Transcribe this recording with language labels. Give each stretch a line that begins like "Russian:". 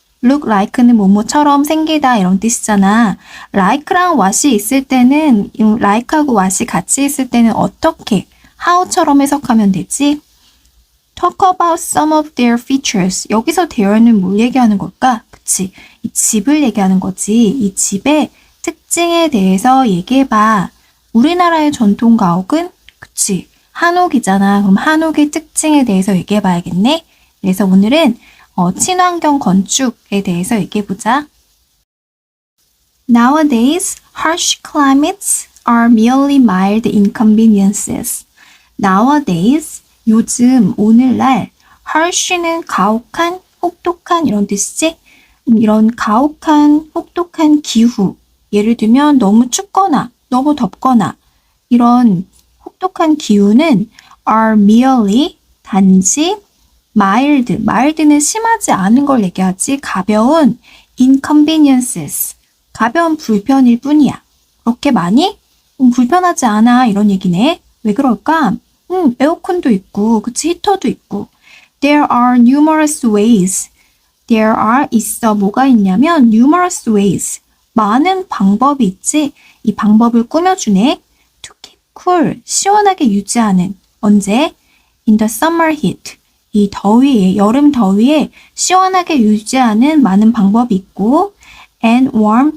Korean: look like는 뭐뭐처럼 생기다 이런 뜻이잖아. like랑 what이 있을 때는 like하고 what이 같이 있을 때는 어떻게, how처럼 해석하면 되지?
English: Talk about some of their features.
Korean: 여기서 there는 뭘 얘기하는 걸까? 그치? 이 집을 얘기하는 거지. 이 집의 특징에 대해서 얘기해봐. 우리나라의 전통 가옥은 그치? 한옥이잖아. 그럼 한옥의 특징에 대해서 얘기해봐야겠네. 그래서 오늘은 친환경 건축에 대해서 얘기해보자.
English: Nowadays, harsh climates are merely mild inconveniences.
Korean: Nowadays, 요즘, 오늘날, harsh는 가혹한, 혹독한 이런 뜻이지? 이런 가혹한, 혹독한 기후. 예를 들면 너무 춥거나 너무 덥거나 이런 혹독한 기후는
English: are merely,
Korean: 단지 mild는 심하지 않은 걸 얘기하지. 가벼운 inconveniences, 가벼운 불편일 뿐이야. 그렇게 많이? 불편하지 않아 이런 얘기네. 왜 그럴까? 에어컨도 있고, 그치, 히터도 있고.
English: There are numerous ways. There are
Korean: 있어. 뭐가 있냐면
English: numerous ways.
Korean: 많은 방법이 있지. 이 방법을 꾸며주네.
English: To keep cool.
Korean: 시원하게 유지하는. 언제?
English: In the summer heat.
Korean: 이 더위에, 여름 더위에 시원하게 유지하는 많은 방법이 있고
English: and warm.